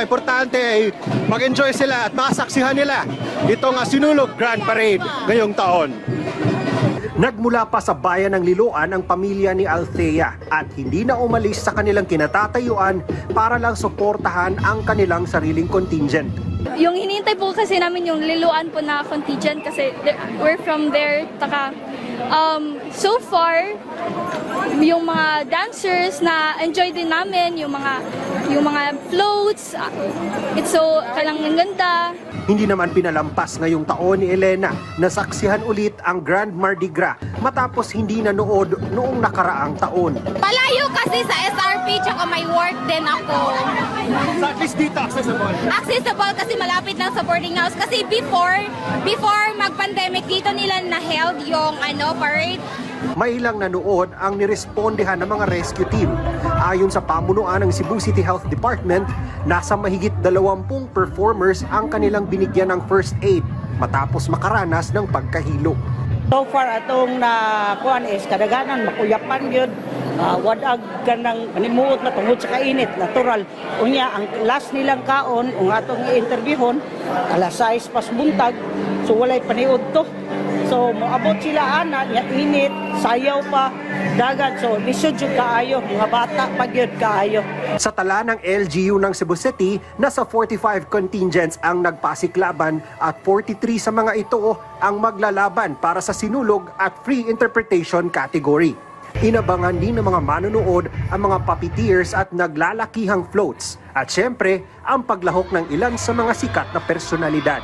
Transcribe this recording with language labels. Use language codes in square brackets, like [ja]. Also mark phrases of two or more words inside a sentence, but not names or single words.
[tl] Importante ay mag-enjoy sila at makasaksihan nila itong Sinulog Grand Parade ngayong taon. Nagmula pa sa bayan ng Liloan ang pamilya ni Althea at hindi na umalis sa kanilang kinatatayuan para lang suportahan ang kanilang sariling contingent. Yung hinihintay po kasi namin yung Liloan po na contingent kasi [en] we're from there. So far, [tl] yung mga dancers na enjoy din namin, yung mga floats, [en] it's so [tl] kalang ganda. Hindi naman pinalampas ngayong taon ni Elena na saksihan ulit ang Grand Mardi Gras matapos hindi nanood noong nakaraang taon. Palayo kasi sa SRP tsaka may work din ako. [en] So at least [tl] dito accessible. Accessible kasi malapit lang sa boarding house. Kasi before mag-pandemic dito nila na-held yung parade. May ilang nanood ang nirespondehan ng mga rescue team. Ayon sa pamunuan ng Cebu City Health Department, nasa mahigit 20 performers ang kanilang binigyan ng [en] first aid [tl] matapos makaranas ng pagkahilo. [ceb] So far atong kuan is kadaganan makuyapan gyud, wadag kanang panimuot na tungod sa kainit natural. Unya ang last nilang kaon ung atong i-interviewon alas 6 pas buntag, so walay paniud to. So moabot sila ana nya init, sayaw pa dagat, so lisod jud kaayo, mga bata pa gyud kaayo. [tl] Sa tala ng LGU ng Cebu City, nasa 45 contingents ang nagpasiklaban at 43 sa mga ito ang maglalaban para sa sinulog at [en] free interpretation category. [tl] Inabangan din ng mga manonood ang mga puppeteers at naglalakihang floats at syempre ang paglahok ng ilan sa mga sikat na personalidad.